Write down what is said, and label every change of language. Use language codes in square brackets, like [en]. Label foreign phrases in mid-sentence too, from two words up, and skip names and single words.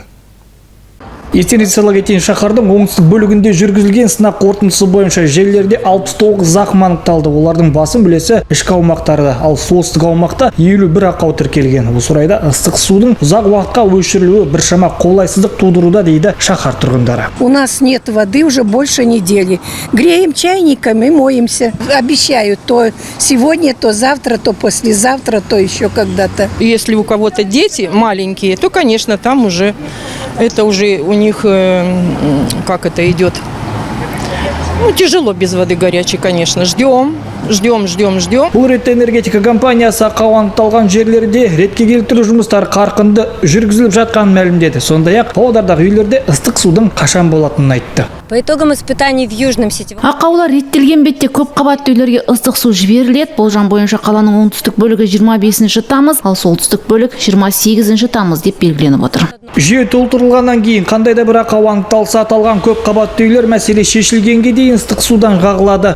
[kk] Естеріңізге сала кетейін, шаһардың оңтүстік бөлігінде жүргізілген сынақ қорытындысы бойынша желілерде 69 зақым анықталды. Олардың басым үлесі ішкі аумақтарда, ал солтүстік аумақта 51 ақау тіркелген. Осы орайда ыстық судың ұзақ уақытқа өшірілуі біршама қолайсыздық тудыруда, дейді шаһар тұрғындары. [ru] У нас нет воды уже больше недели. Греем чайниками, моемся. Обещают то сегодня, то завтра, то послезавтра, то еще когда-то. Если у кого-то дети маленькие, то, конечно, там уже это уже у них, как это идет, ну, тяжело без воды горячей, конечно. Ждем. [kk] Бұл ретте энергетика компаниясы ақау анықталған жерлерде ретке келтіру жұмыстары қарқынды жүргізіліп жатқанын мәлімдеді. Сондай-ақ Павлодардағы үйлерде ыстық судың қашан болатынын айтты. [ru] По итогам испытаний в Южном сетевом... [kk] Ақаулар реттелген бетте көп қабатты үйлерге ыстық су жіберіледі. Болжам бойынша қаланың оңтүстік бөлігі 25 тамыз, ал солтүстік бөлік 28 тамыз деп белгіленіп отыр. Жүйе толтырылғаннан кейін қандай да бір ақау анықталса, аталған көп қабатты үйлер мәселе шешілгенге дейін ыстық судан қағылады.